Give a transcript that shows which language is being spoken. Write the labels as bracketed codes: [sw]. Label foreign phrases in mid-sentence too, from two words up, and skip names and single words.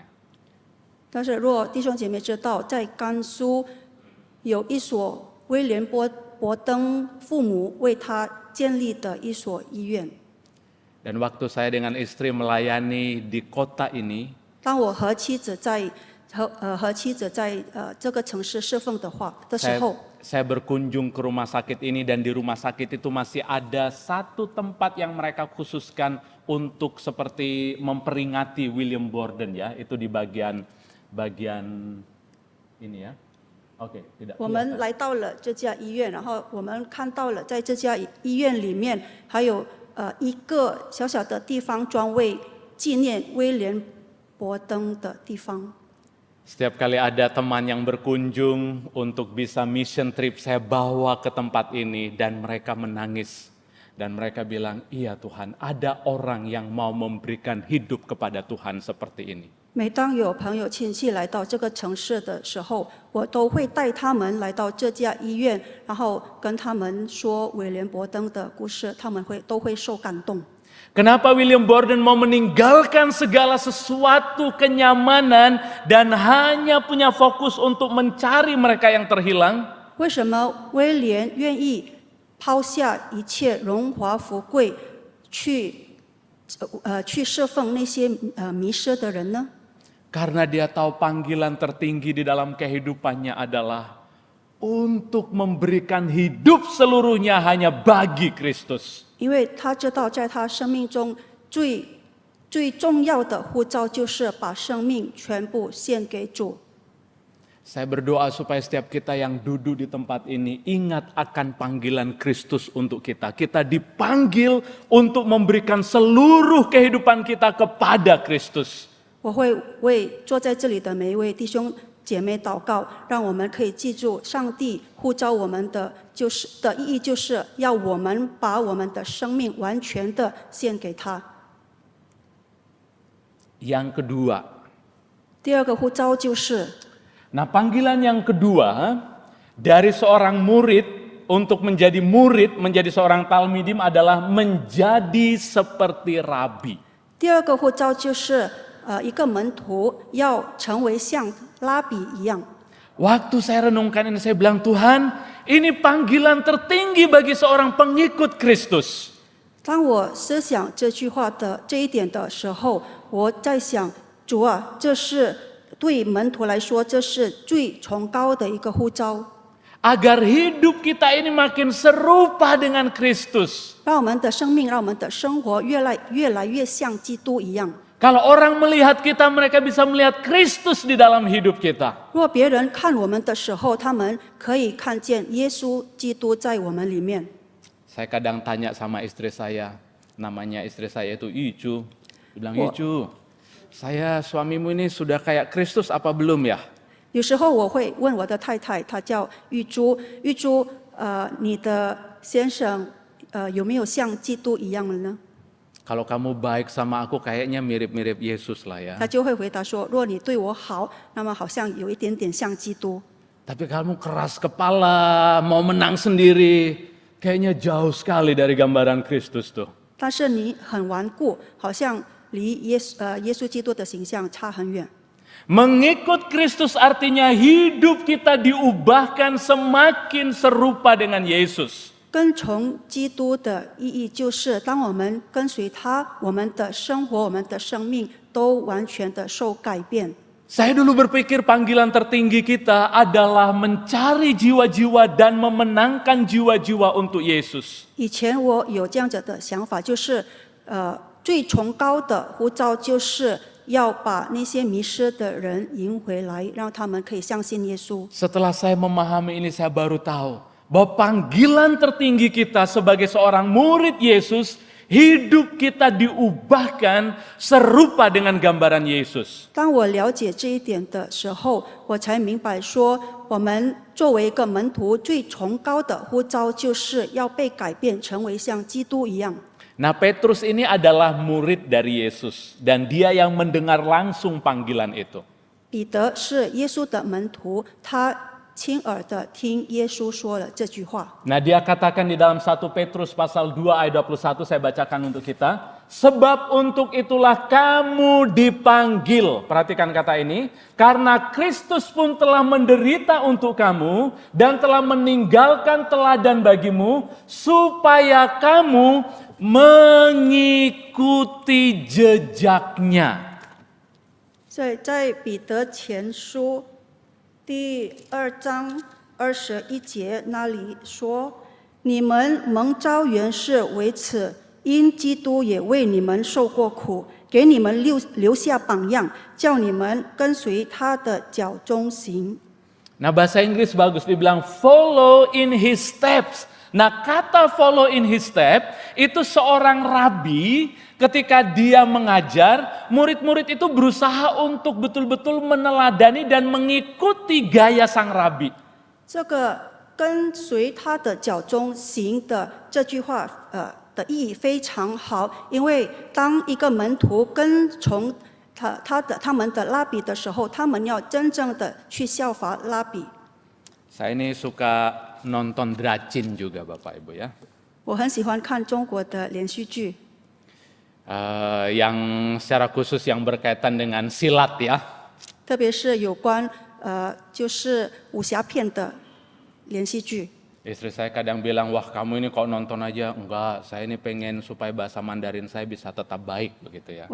[zh] 但是若弟兄姐妹知道，在甘肃有一所威廉伯登父母为他建立的一所医院。 [id] Dan waktu saya dengan istri melayani di kota ini, [zh] 当我和妻子在这个城市侍奉的时候， [id] saya berkunjung ke rumah sakit ini dan di rumah sakit itu masih ada satu tempat yang mereka khususkan untuk seperti memperingati William Borden ya, itu di bagian ini ya. Oke, tidak. [zh] 我们来到了这家医院，然后我们看到了在这家医院里面还有一个小小的地方专为纪念威廉伯登的地方。 [id] Setiap kali ada teman yang berkunjung untuk bisa [en] mission trip, [id] saya bawa ke tempat ini dan mereka menangis. Dan mereka bilang, iya Tuhan, ada orang yang mau memberikan hidup kepada Tuhan seperti ini. [zh] 每当有朋友亲戚来到这个城市的时候，我都会带他们来到这家医院，然后跟他们说威廉伯登的故事，他们都会受感动。 [id] Kenapa William Borden mau meninggalkan segala sesuatu kenyamanan dan hanya punya fokus untuk mencari mereka yang terhilang? [zh] 为什么威廉愿意抛下一切荣华富贵，去侍奉那些迷失的人呢？ [id] Karena dia tahu panggilan tertinggi di dalam kehidupannya adalah untuk memberikan hidup seluruhnya hanya bagi Kristus. [zh] 因为他知道，在他生命中最重要的呼召就是把生命全部献给主。 [id] Saya berdoa supaya setiap kita yang duduk di tempat ini ingat akan panggilan Kristus untuk kita. Kita dipanggil untuk memberikan seluruh kehidupan kita kepada Kristus. [zh] 我会为坐在这里的每一位弟兄姐妹祷告，让我们可以记住，上帝呼召我们的意义，就是要我们把我们的生命完全的献给他。 [id] Yang kedua, [zh] 第二个呼召就是， [id] nah panggilan yang kedua dari seorang murid untuk menjadi murid, menjadi seorang talmidim adalah menjadi seperti rabi. [zh] 第二个呼召就是一个门徒要成为像拉比一样。 [id] Waktu saya renungkan ini saya bilang, Tuhan, ini panggilan tertinggi bagi seorang pengikut Kristus. [zh] 当我思想这句话的这一点的时候，我在想，主啊，这是对门徒来说，这是最崇高的一个呼召， [id] Agar hidup kita ini makin serupa dengan Kristus. [zh] 让我们的生命，让我们的生活越来越像基督一样。 [id] Kalau orang melihat kita, mereka bisa melihat Kristus di dalam hidup kita. [zh] 若别人看我们的时候，他们可以看见耶稣基督在我们里面。 [id] Saya kadang tanya sama istri saya, namanya istri saya itu Icu. Dia bilang, Icu, saya suamimu ini sudah kayak Kristus apa belum ya? [zh] 有时候我会问我的太太，她叫玉珠，玉珠，你的先生有没有像基督一样了呢？ [id] Kalau kamu baik sama aku kayaknya mirip-mirip Yesus lah ya. [zh] 她就会回答说：若你对我好，那么好像有一点点像基督。 [id] Tapi kamu keras kepala, mau menang sendiri, kayaknya jauh sekali dari gambaran Kristus tuh. [zh] 但是你很顽固，好像离耶稣基督的形象差很远。 [id] Mengikut Kristus artinya hidup kita diubahkan semakin serupa dengan Yesus. [zh] 跟从基督的意义就是，当我们跟随他，我们的生活、我们的生命都完全的受改变。 [id] Saya dulu berpikir panggilan tertinggi kita adalah mencari jiwa-jiwa dan memenangkan jiwa-jiwa untuk Yesus. [zh] 以前我有这样子的想法，就是最崇高的呼召就是要把那些迷失的人迎回来，让他们可以相信耶稣。 [id] Setelah saya memahami ini, saya baru tahu bahwa panggilan tertinggi kita sebagai seorang murid Yesus, hidup kita diubahkan serupa dengan gambaran Yesus. [zh] 当我了解这一点的时候，我才明白说，我们作为一个门徒，最崇高的呼召就是要被改变，成为像基督一样。 [id] Nah, Petrus ini adalah murid dari Yesus dan dia yang mendengar langsung panggilan itu. [zh] 彼得是耶稣的门徒，他亲耳的听耶稣说了这句话。 [id] Nah, dia katakan di dalam 1 Petrus pasal 2 ayat 21, saya bacakan untuk kita. Sebab untuk itulah kamu dipanggil. Perhatikan kata ini. Karena Kristus pun telah menderita untuk kamu dan telah meninggalkan teladan bagimu supaya kamu mengikuti jejaknya. [zh] 在彼得前书第2章21节那里说：“你们蒙召原是为此，因基督也为你们受过苦，给你们留下榜样，叫你们跟随他的脚中行。” [id] Nah, bahasa Inggris bagus, dibilang [en] follow in his steps. [id] Nah, kata [en] follow in his step [id] itu seorang rabi ketika dia mengajar, murid-murid itu berusaha untuk betul-betul meneladani dan mengikuti gaya sang rabi. [zh] 这个跟随他的脚中行的这句话，的意义非常好，因为当一个门徒跟从他们的拉比的时候，他们要真正的去效法拉比。 [id] Saya ini suka nonton dracin juga Bapak Ibu ya. [zh] 我很喜欢看中国的连续剧， [id] Yang secara khusus yang berkaitan dengan silat ya. [zh] 特别是有关就是武侠片的连续剧。 [id] Istri saya kadang bilang, wah kamu ini kok nonton aja. Enggak, saya ini pengen supaya bahasa Mandarin saya bisa tetap baik begitu ya.